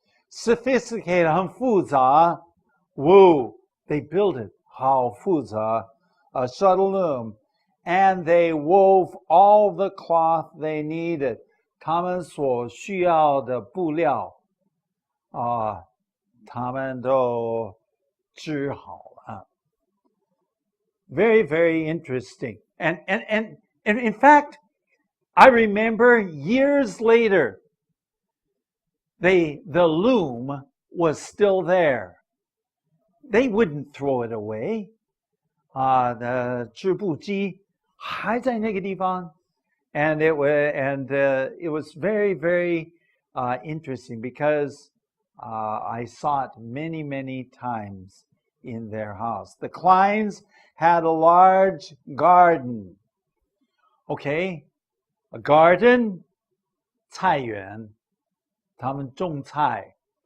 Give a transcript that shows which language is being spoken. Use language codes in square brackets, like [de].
[en] Sophisticated, [zh] 很复杂. [en] Woo, they built it. [zh] 好复杂. [en] a shuttle loom, and they wove all the cloth they needed. [zh] 他们所需要的布料他们都织好了。 [en] Very, very interesting. And in fact, I remember years later, the loom was still there. They wouldn't throw it away. [zh] The 织布机还在那个地方。 [en] And it was very, very interesting because I saw it many, many times in their house. The Kleins had a large garden. Okay, a garden, [zh] 菜园，他们种菜。